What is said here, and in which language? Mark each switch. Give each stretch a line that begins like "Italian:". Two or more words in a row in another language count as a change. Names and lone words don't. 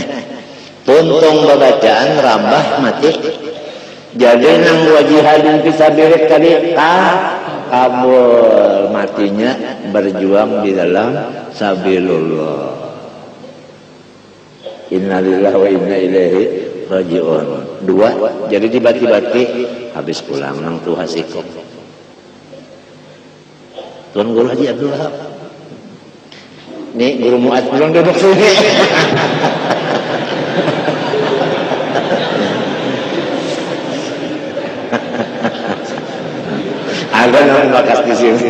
Banjar: Tuntung bacaan rambah mati. Jadi nang wajihadin fisabilillah tadi kabul matinya berjuang di dalam sabilullah.
Arabic: إنا لله وإنا إليه راجعون.
Banjar: 2, jadi dibati-bati habis pulang nang tuh hasikok. Tuan Guru Haji Abdul Wahab. Nih Guru Muad pulang duduk sini. Ada nang bakas di sini.